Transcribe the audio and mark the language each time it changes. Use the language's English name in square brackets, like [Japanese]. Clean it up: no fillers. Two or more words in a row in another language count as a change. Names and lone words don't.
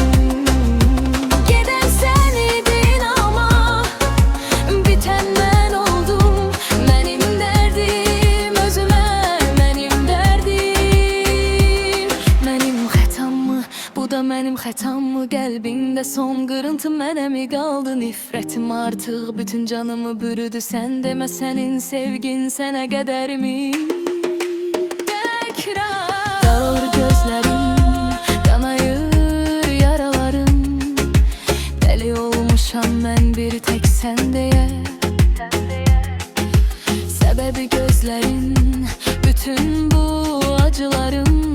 [Turkish] Giden sen idin ama biten ben oldum. Benim derdim özüme, benim derdim. Benim xətam mı, bu da benim xətam mı? [Azerbaijani] Qəlbində son qırıntı mənə mi qaldı? Nifrətim artıq bütün canımı bürüdü. Sən demə sənin sevgin sənə qədər mi? Təkrar dağılır gözlərim, kanayır yaralarım. Deli olmuşam mən bir tek səndəyə. [Turkish] Sebebi gözlerin, bütün bu acılarım.